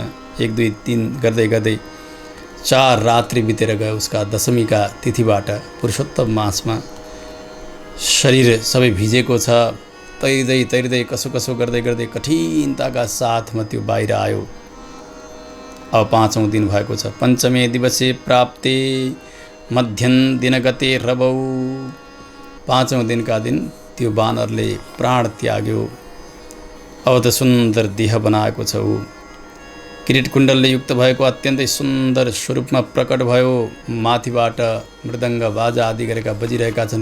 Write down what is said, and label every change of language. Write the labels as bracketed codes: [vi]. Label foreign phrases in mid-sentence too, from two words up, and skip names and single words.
[ne] 1 2 3 गर्दै 4 रात्रि बितेर गयो उसका दशमीका तिथिबाट पुरुषोत्तम मासमा। शरीर सबै भिजेको छ। तैर्दै कसो गर्दै कठिनताका साथमा त्यो बाहिर आयो। अब 5औं दिन भएको छ। [sa] पञ्चमे दिवसे प्राप्ते मध्यम दिनगते रवौ। [ne] 5औं दिनका दिन त्यो वानरले प्राण त्याग्यो। अब त सुन्दर देह बनाएको छ ऊ। किरीट कुण्डलले युक्त भएको अत्यन्तै सुन्दर स्वरूपमा प्रकट भयो। माथिबाट मृदङ्ग बाजा आदि गरेका बजिरहेका छन्।